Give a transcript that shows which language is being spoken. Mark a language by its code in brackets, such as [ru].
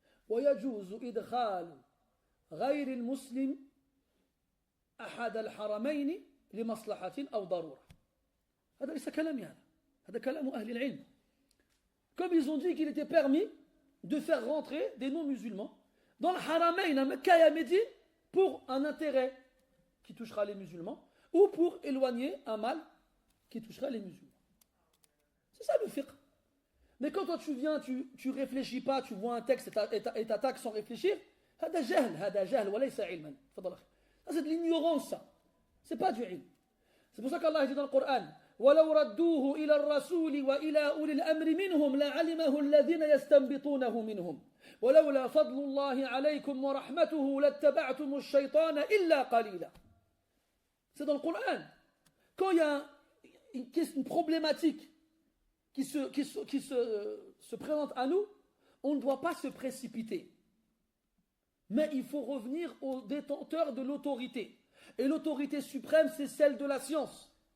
[ar] ويجوز إدخال غير المسلم أحد الحرمين لمصلحة أو ضرورة. هذا ليس كلامي هذا كلام أهل العلم. [fr] Comme ils ont dit qu'il était permis de faire rentrer des non-musulmans dans le haramain à Mecca et à Médine pour un intérêt qui touchera les musulmans ou pour éloigner un mal qui touchera les musulmans. C'est ça le fiqh. Mais quand toi tu viens, tu réfléchis pas, tu vois un texte et t'attaques sans réfléchir, [ar] هذا جهل وليس علما. [fr] Ça c'est de l'ignorance ça. C'est pas du ilm. C'est pour ça qu'Allah dit dans le Coran [ar] ولو ردوه إلى الرسول وإلى أولي الأمر منهم لعلمه الذين يستنبطونه منهم ولولا فضل الله عليكم ورحمته لاتبعتم الشيطان إلا قليلا. [fr] C'est dans le Coran. Quand il y a une problématique qui se présente à nous, on ne doit pas se précipiter. Mais il faut revenir aux détenteurs de l'autorité. Et l'autorité suprême, c'est celle de la science.